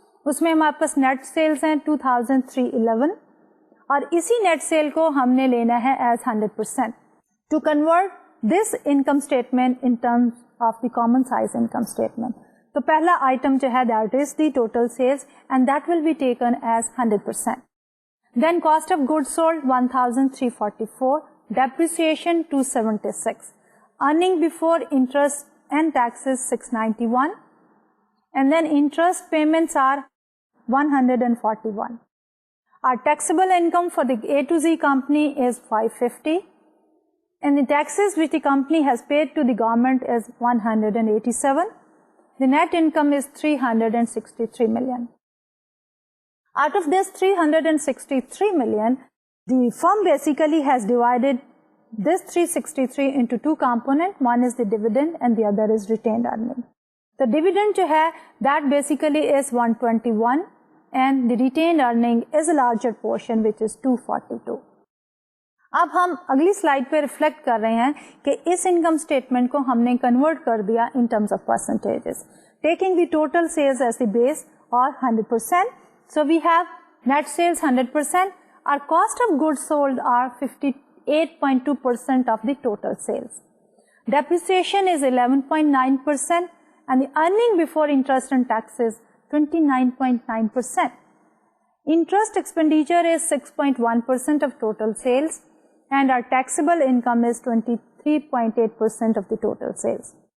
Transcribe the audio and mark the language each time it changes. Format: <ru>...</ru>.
<ur>اس میں ہمارے پاس net sales ہیں 2311 اور اسی نیٹ سیل کو ہم نے لینا ہے</ur> <en>As 100%. To convert this income statement in terms of the common size income statement,</en> <ur>تو پہلا آئٹم جو ہے</ur> <en>That is the total sales and that will be taken as 100%. Then cost of goods sold 1,344, depreciation 276, earning before interest and taxes 691, and then interest payments are 141. Our taxable income for the A to Z company is 550, and the taxes which the company has paid to the government is 187. The net income is 363 million. Out of this 363 million, the firm basically has divided this 363 into two components. One is the dividend and the other is retained earning. The dividend</en> <ur>جو ہے</ur> <en>that basically is 121 and the retained earning is a larger portion which is 242.</en> <ur>اب ہم اگلی slide پہ reflect کر رہے ہیں کہ اس انکم اسٹیٹمنٹ کو ہم نے کنورٹ کر دیا in terms of percentages</ur> <en>Taking the total sales as the base اور 100%. So we have net sales 100%. Our cost of goods sold are 58.2% of the total sales. Depreciation is 11.9% and the earning before interest and taxes 29.9%. Interest expenditure is 6.1% of total sales and our taxable income is 23.8% of the total sales.</en>